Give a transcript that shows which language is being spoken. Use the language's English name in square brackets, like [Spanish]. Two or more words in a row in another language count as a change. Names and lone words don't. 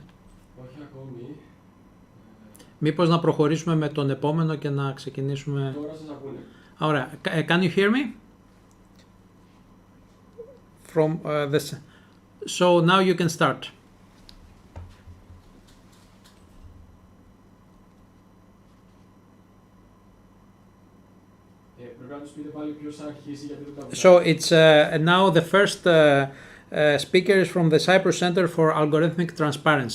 [Greek] Όχι ακόμη. Μήπως να προχωρήσουμε με τον επόμενο και να ξεκινήσουμε? Τώρα σας ακούνε. Ωραία. [English] Can you hear me? From this. So now you can start. [Greek] Πρέπει να τους πείτε πάλι ποιος θα αρχίσει γιατί δεν τα [English] So it's now the first speaker is from the Cyprus Center for Algorithmic Transparency.